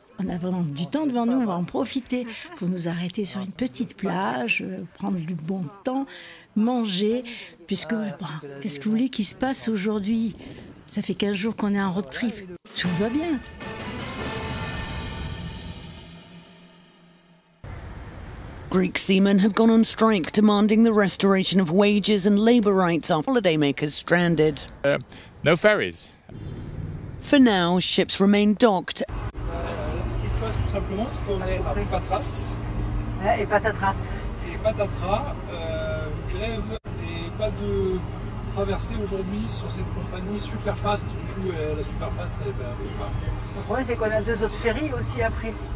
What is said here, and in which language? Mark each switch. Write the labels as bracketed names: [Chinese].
[French] On a vraiment du temps devant nous, on va en profiter pour nous arrêter sur une petite plage, prendre du bon temps, manger, puisque qu'est-ce que vous voulez qu'il se passe aujourd'hui? Ça fait 15 jours qu'on est en road trip, tout va bien. [English] Greek seamen have gone on strike demanding the restoration of wages and labour rights after holidaymakers stranded. No ferries. For now, ships remain docked. [French] Ce qui se passe tout simplement, c'est qu'on est à Patras. Et patatras. Et patatras, grève et pas de traversée aujourd'hui sur cette compagnie Superfast. Du coup, la Superfast, elle va pas. Le problème, c'est qu'on a 2 autres ferries aussi après.